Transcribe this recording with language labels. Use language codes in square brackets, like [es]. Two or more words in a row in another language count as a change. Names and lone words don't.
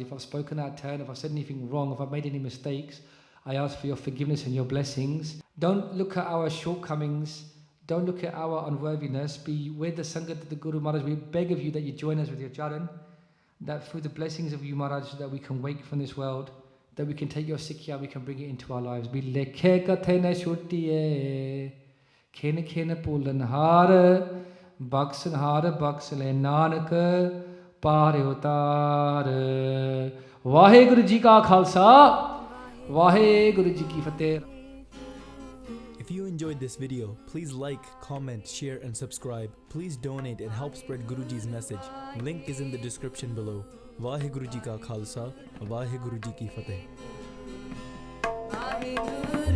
[en] If I've spoken out of turn, if I've said anything wrong, if I've made any mistakes, I ask for your forgiveness and your blessings. Don't look at our shortcomings. Don't look at our unworthiness. We're the Sangat of the Guru Maharaj. We beg of you that you join us with your charan, that through the blessings of you Maharaj, that we can wake from this world, that we can take your Sikhya, we can bring it into our lives. [pa] ਬੇ ਲੇਖੇ ਕਥੇ ਨ ਛੁਟੀਐ, ਖਿਨੁ ਖਿਨੁ ਭੂਲਨ ਹਾਰ, ਬਖਸਨ ਹਾਰ ਬਖਸਿ ਲੈ ਨਾਨਕ, ਪਾਰਿ ਉਤਾਰ. ਵਾਹਿਗੁਰੂ ਜੀ ਕਾ ਖਾਲਸਾ, ਵਾਹਿਗੁਰੂ ਜੀ ਕੀ ਫਤਹਿ. [en] If you enjoyed this video, please like, comment, share and subscribe. Please donate and help spread Guruji's message. Link is in the description below. [pa] ਵਾਹਿਗੁਰੂ ਜੀ ਕਾ ਖਾਲਸਾ, ਵਾਹਿਗੁਰੂ ਜੀ ਕੀ ਫਤਹਿ.